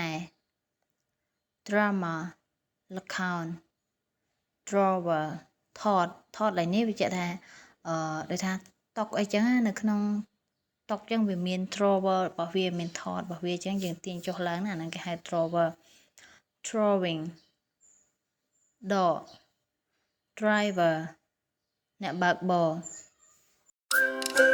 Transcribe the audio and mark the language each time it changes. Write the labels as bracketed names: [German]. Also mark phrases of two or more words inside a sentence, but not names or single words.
[Khmer] drama ល្ខោន drawer ថតឡើយនេះវាចេះថាដូចថាតុកអីចឹងណានៅក្នុងតុកចឹងវាមាន drawer របស់វាមានថតរបស់វាចឹងយើងទាញចុះឡើងណាអាហ្នឹងគេហៅ drawer [English] drawing dog driver [Khmer] អ្នកបើកបរ